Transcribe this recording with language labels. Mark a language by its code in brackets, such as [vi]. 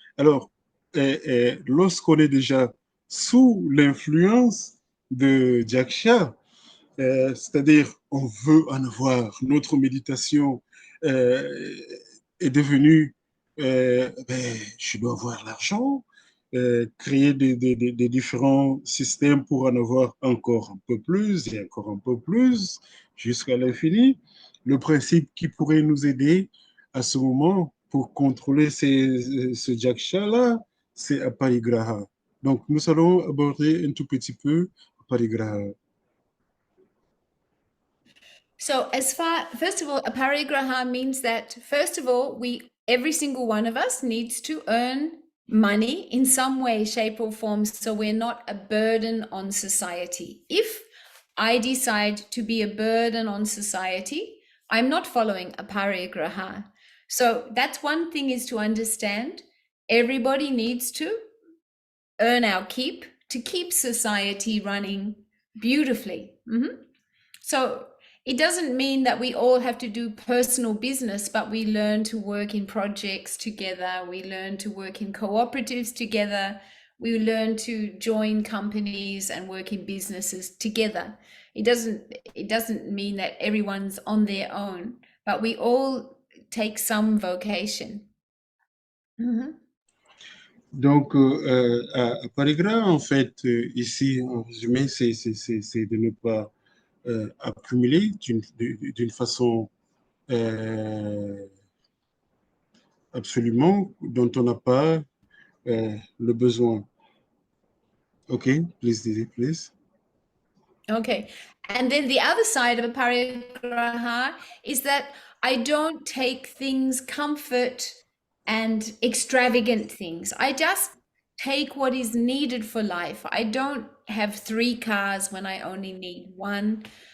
[fr] Alors, lorsqu'on est déjà sous l'influence de Jaksha, c'est-à-dire on veut en avoir, notre méditation euh, est devenue, je dois avoir l'argent, créer des différents systèmes pour en avoir encore un peu plus et encore un peu plus jusqu'à l'infini. Le principe qui pourrait nous aider à ce moment pour contrôler ce Jaksha-là, c'est Aparigraha. Donc, nous allons aborder un tout petit peu Aparigraha. [en] So first of all, aparigraha means that first of all, every single one of us needs to earn money in some way, shape, or form, so we're not a burden on society. If I decide to be a burden on society, I'm not following aparigraha. So that's one thing, is to understand everybody needs to earn our keep to keep society running beautifully. So it doesn't mean that we all have to do personal business, but we learn to work in projects together. We learn to work in cooperatives together. We learn to join companies and work in businesses together. It doesn't mean that everyone's on their own, but we all take some vocation. [fr] Donc, à Parigra, en fait, ici, en résumé, c'est de ne pas accumuler d'une façon euh, absolument dont on n'a pas le besoin. [en] OK, please. Okay. And then the other side of a parigraha is that I don't take things comfort and extravagant things. I just take what is needed for life. I don't have 3 cars when I only need one.